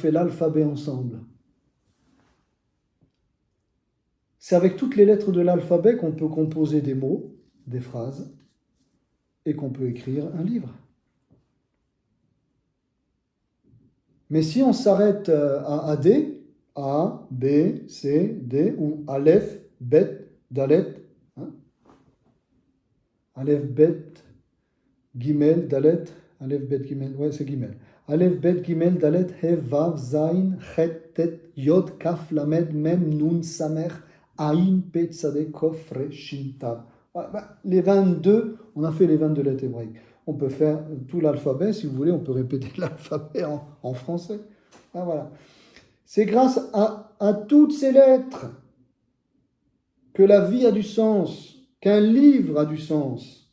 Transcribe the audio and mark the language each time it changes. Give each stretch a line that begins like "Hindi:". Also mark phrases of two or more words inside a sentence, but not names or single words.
French: Et on fait l'alphabet ensemble. C'est avec toutes les lettres de l'alphabet qu'on peut composer des mots, des phrases, et qu'on peut écrire un livre. Mais si on s'arrête à D, A, B, C, D, ou
Hebrew: אלף, בית, דלת,
French: hein?
Hebrew: אלף, בית, גימל, דלת, אלף, בית, גימל,
French: ouais, c'est Gimel.
Hebrew: אלף, בית, גימל, דלת, הא, וו, זין, חית, טית, יוד, כף, למד, מם, נון, סמך, עין, פא, צדי, קוף, ריש, שין, תו.
French: Les 22, on a fait les 22 lettres hébraïques. On peut faire tout l'alphabet, si vous voulez, on peut répéter l'alphabet en français. Ah, voilà. C'est grâce à toutes ces lettres que la vie a du sens, qu'un livre a du sens.